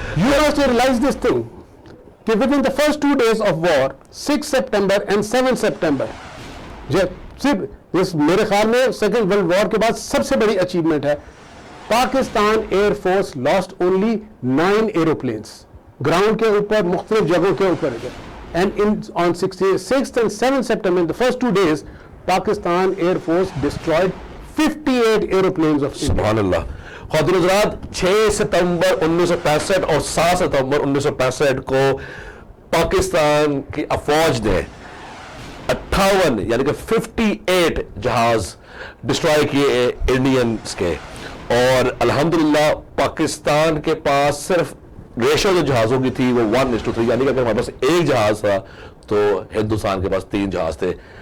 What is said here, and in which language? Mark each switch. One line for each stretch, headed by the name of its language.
English: You must realize this thing,
Urdu: کہ
English: within the first 2 days of war, 6 September and 7 September,
Urdu: صرف اس میرے خیال میں سیکنڈ ورلڈ وار کے بعد سب سے بڑی اچیومنٹ ہے, Pakistan air force
English: lost only
Urdu: 9 aeroplanes ground کے اوپر مختلف جگہوں کے اوپر.
English: And on 6th and 7th September, in the first 2 days, Pakistan Air Force destroyed 58 aeroplanes of India.
Urdu: سبحان اللہ. خواتین حضرات, 6 ستمبر 1965 اور 7 ستمبر 1965 کو پاکستان کی افواج نے 58 یعنی کہ 58 جہاز ڈسٹرائے کیے انڈینز کے, اور الحمدللہ پاکستان کے پاس صرف ریشو جو جہازوں کی تھی وہ 1:3, یعنی کہ اگر ہمارے پاس ایک جہاز تھا تو ہندوستان کے پاس 3 جہاز تھے.